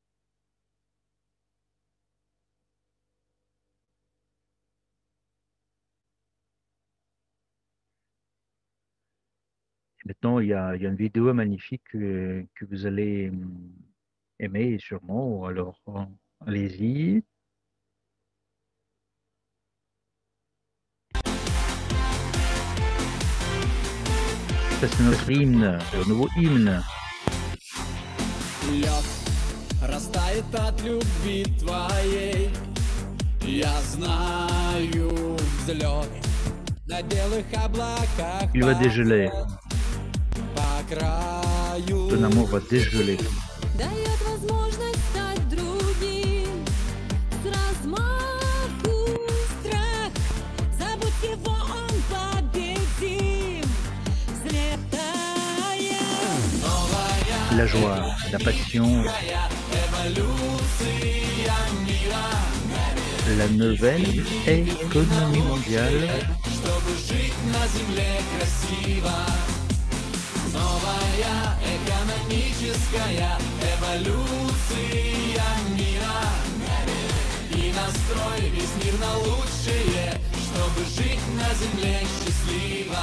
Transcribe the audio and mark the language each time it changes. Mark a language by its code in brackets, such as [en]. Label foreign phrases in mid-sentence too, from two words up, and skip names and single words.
[fr] Et maintenant, il y a une vidéo magnifique que vous allez aimer sûrement. Alors, allez-y. Ça, c'est notre hymne, le nouveau hymne. [ru] Лед растает от любви твоей. Я знаю взлет на белых облаках. [fr] Il va dégeler. [ru] По краю. [fr] Ton amour va dégeler. [ru] Дает возможность стать другим. С размаху страх. Забудь его, он победим. Взлетая. [fr] La joie, la passion, la nouvelle économie mondiale. [ru] Чтобы жить на земле красиво. Новая экономическая эволюция мира. И настрой весь мир на лучшее, чтобы жить на земле счастливо.